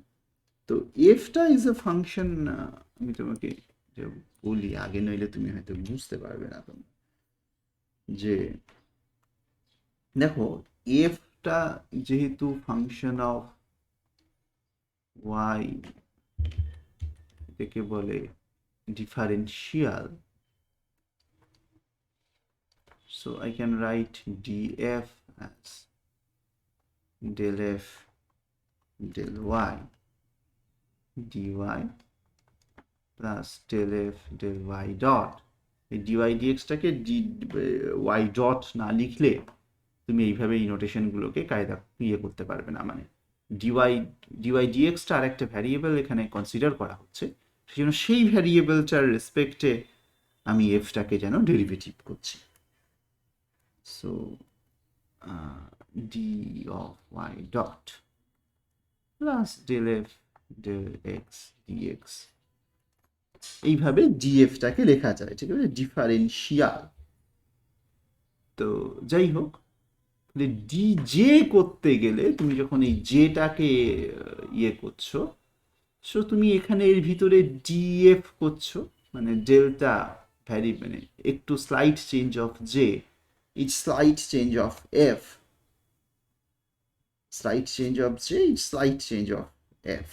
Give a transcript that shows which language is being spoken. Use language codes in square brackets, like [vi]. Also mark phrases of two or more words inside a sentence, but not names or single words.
[bn] তো এফটা [en] is a function, [bn] আমি তোমাকে যে বলি আগে, নইলে তুমি হয়তো বুঝতে পারবে না। তুমি যে দেখো এফটা যেহেতু [en] function of y, [bn] এটাকে বলে ডিফারেন্সিয়াল, [en] so I can write df as del f del y dy plus del f del y dot। [bn] এই dy dxটাকে [en] y dot [bn] না লিখলে তুমি এইভাবে এই নোটেশনগুলোকে কায়দা করতে পারবে না। মানে dy dxটা আর একটা ভ্যারিয়েবল এখানে কনসিডার করা হচ্ছে, সেই জন্য সেই ভ্যারিয়েবলটার রেসপেক্টে আমি এফটাকে যেন ডেরিভেটিভ করছি। [en] সো d of y dot plus del f del x dx, [bn] এইভাবে dfটাকে লেখা যায়, ঠিক আছে, ডিফারেন্সিয়াল। তো যাই হোক, ডি জে করতে গেলে তুমি যখন এই জেটাকে ইয়ে করছো, সো তুমি এখানে এর ভিতরে ডিএফ করছো, মানে [en] delta vary, [bn] মানে একটু [en] slight change of J is slight change of F, slight change of J is slight change of F.